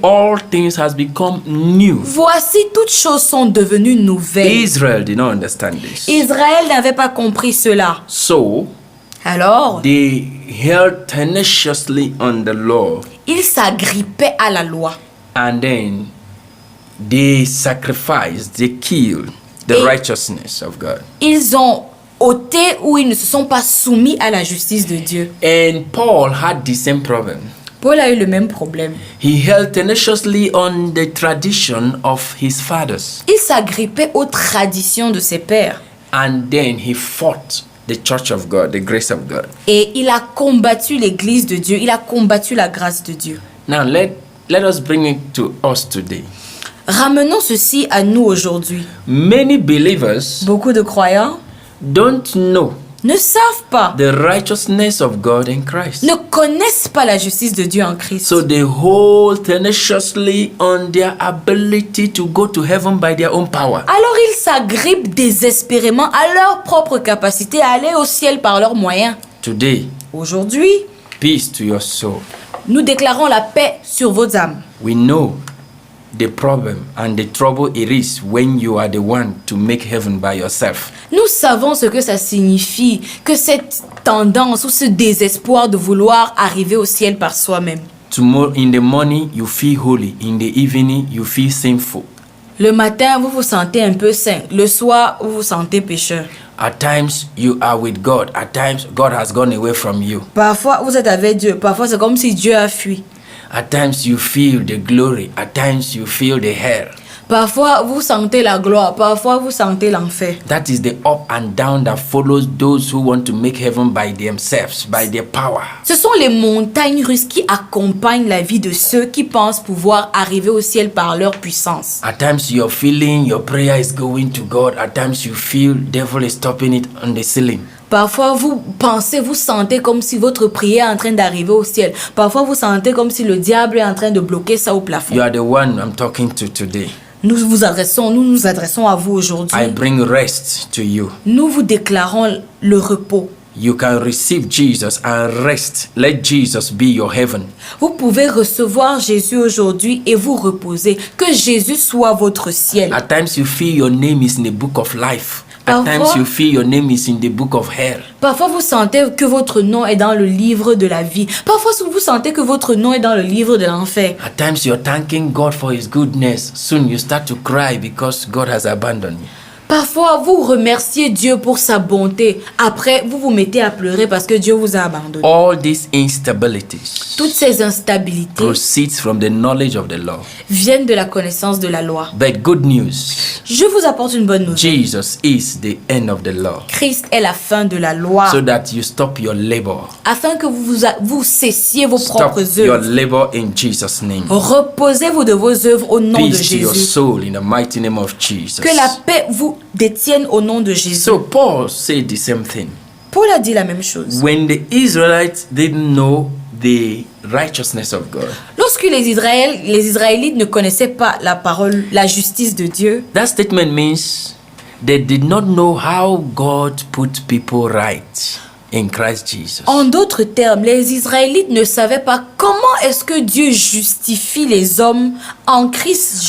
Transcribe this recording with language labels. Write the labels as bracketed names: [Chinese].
[English] All things has become new. [French] Voici, toutes choses sont devenues nouvelles. [English] Israel did not understand this. [French] Israël n'avait pas compris cela. [English] So [French] Alors, [English] they held tenaciously on the law, [French] ils s'agrippaient à la loi. [English] and then they sacrificed, they killed the righteousness of God. [French] Ils ont ôté ou ils ne se sont pas soumis à la justice de Dieu. [English] And Paul had the same problem. [French] Paul a eu le même problème. [English] He held tenaciously on the tradition of his fathers, [French] Il s'agrippait aux traditions de ses pères. [English] and then he fought the church of God, the grace of God. [French] Et il a combattu l'église de Dieu. Il a combattu la grâce de Dieu. [English] Now let us bring it to us today. [French] Ramenons ceci à nous aujourd'hui. [English] Many believers [French] Beaucoup de croyants [English] don't know [French] ne savent pas, [English] the righteousness of God in Christ. [French] ne connaissent pas la justice de Dieu en Christ. [English] So they hold tenaciously on their ability to go to heaven by their own power. [French] Alors ils s'agrippent désespérément à leur propre capacité à aller au ciel par leurs moyens. [English] Today, [French] Aujourd'hui, [English] peace to your soul. [French] nous déclarons la paix sur vos âmes. [English] We know the problem and the trouble it is when you are the one to make heaven by yourself. [French] Nous savons ce que ça signifie, que cette tendance ou ce désespoir de vouloir arriver au ciel par soi-même. [English] Tomorrow in the morning you feel holy, in the evening you feel sinful. [French] Le matin, vous vous sentez un peu saint. Le soir, vous vous sentez pécheur. [English] At times you are with God, at times God has gone away from you. [French] Parfois, vous êtes avec Dieu. Parfois, c'est comme si Dieu a fui. [English] At times you feel the glory, at times you feel the hell. [French] Parfois, vous sentez la gloire. Parfois, vous sentez l'enfer. [English] That is the up and down that follows those who want to make heaven by themselves, by their power. [French] Ce sont les montagnes russes qui accompagnent la vie de ceux qui pensent pouvoir arriver au ciel par leur puissance. [English] At times you're feeling your prayer is going to God. At times you feel devil is stopping it on the ceiling. [French] Parfois, vous pensez, vous sentez comme si votre prière est en train d'arriver au ciel. Parfois, vous sentez comme si le diable est en train de bloquer ça au plafond. [English] You are the one I'm talking to today. [French] Nous nous adressons à vous [English] I [French] aujourd'hui. [English] bring rest to you. [French] Nous vous déclarons le repos. [English] You can receive Jesus and rest. Let Jesus be your heaven. [French] Vous pouvez recevoir Jésus aujourd'hui et vous reposer. Que Jésus soit votre ciel. [English] At times you feel your name is in the book of life. At [French] Parfois- [English] times you feel your name is in the book of hell. [French] Parfois, vous sentez que votre nom est dans le livre de la vie. Parfois, vous sentez que votre nom est dans le livre de l'enfer. [English] At times you're thanking God for his goodness. Soon you start to cry because God has abandoned you. [French] Parfois, vous remerciez Dieu pour sa bonté. Après, vous vous mettez à pleurer parce que Dieu vous a abandonné. [English] All these instabilities [French] Toutes ces instabilités [English] proceeds from the knowledge of the law. [French] viennent de la connaissance de la loi. [English] But good news, [French] Je vous apporte une bonne nouvelle. [English] Jesus is the end of the law. [French] Christ est la fin de la loi. [English] So that you stop your labor. [French] Afin que vous cessiez vos [English] Stop [French] propres [English] your [French] œuvres. [English] labor in Jesus' name. [French] Reposez-vous de vos œuvres au nom de [English] Peace to your [French] Jésus. [English] soul in the mighty name of Jesus. [French] Que la paix vous détienne au nom de Jésus. [English] So Paul said the same thing. [French] Paul a dit la même chose. [English] When the Israelites didn't know the righteousness of God, [French] Lorsque les Israélites ne connaissaient pas la parole, la justice de Dieu, [English] that statement means they did not know how God put people right in Christ Jesus. [French] en d'autres termes, les Israélites ne savaient pas comment est-ce que Dieu justifie les hommes en Christ